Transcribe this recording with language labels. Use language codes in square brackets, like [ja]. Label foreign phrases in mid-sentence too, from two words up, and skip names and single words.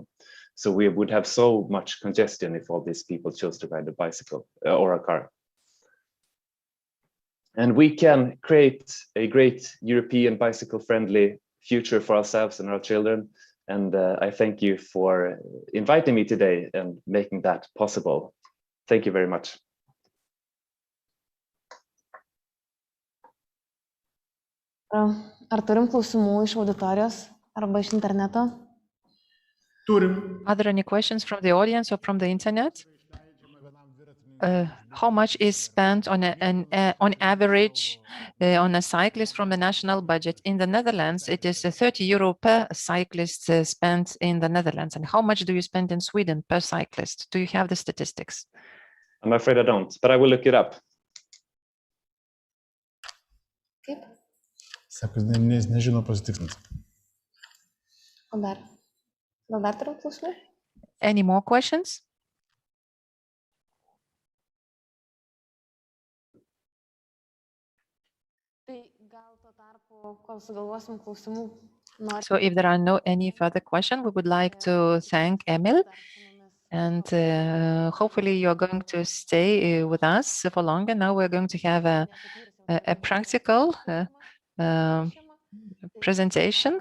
[en] So we would have so much congestion if all these people chose to ride a bicycle or a car. And we can create a great European bicycle-friendly future for ourselves and our children. And I thank you for inviting me today and making that possible. Thank you very much. [lt] Ar turim klausimų iš auditorijos arba iš interneto? Turim. [en] Are there any questions from the audience or from the internet? How much is spent on average on a cyclist from the national budget? In the Netherlands, it is €30 per cyclist spent in the Netherlands. And how much do you spend in Sweden per cyclist? Do you have the statistics? I'm afraid I don't, but I will look it up. [lt] Kaip? Sako, nežino pasitikslins. O dar? Gal dar turim klausimų? [en] Any more questions? [lt] Tai gal tuo tarpu, kol sugalvosim klausimų, [en] So if there are no any further questions, we would like to thank Emil. And hopefully you're going to stay with us for longer. Now we're going to have a practical presentation.